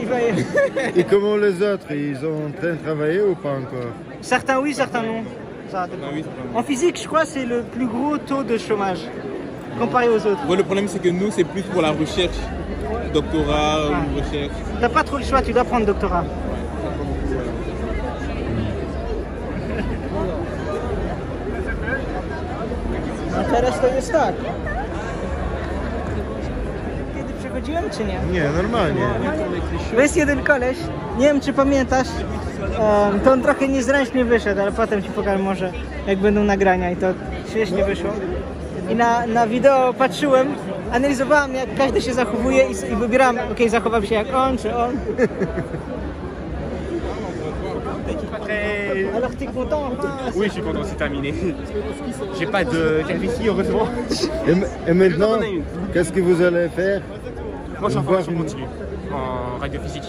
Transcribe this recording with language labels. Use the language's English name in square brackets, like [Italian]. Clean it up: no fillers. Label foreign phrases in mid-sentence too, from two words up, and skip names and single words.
[French] Et comment les autres? Ils ont en train de travailler ou pas encore? Certains oui, certains non. En physique, je crois que c'est le plus gros taux de chômage comparé aux autres. Ouais, le problème, c'est que nous, c'est plus pour la recherche. Doctorat, recherche. T'as pas trop le choix, tu dois prendre doctorat. [Polish] Teraz to jest tak. Kiedy przechodziłem, czy nie? Nie, normalnie. Jest jeden koleś, nie wiem czy pamiętasz, to on trochę niezręcznie wyszedł, ale potem ci pokażę może jak będą nagrania i to śmiesznie wyszło. I na wideo patrzyłem, analizowałem jak każdy się zachowuje i wybierałem, okej, zachowam się jak on czy on. [French] Alors t'es content? Oui, je suis content, c'est terminé. J'ai pas de calvitie, heureusement. Et maintenant, qu'est-ce que vous allez faire? Moi, je suis en formation continue, en radiophysique.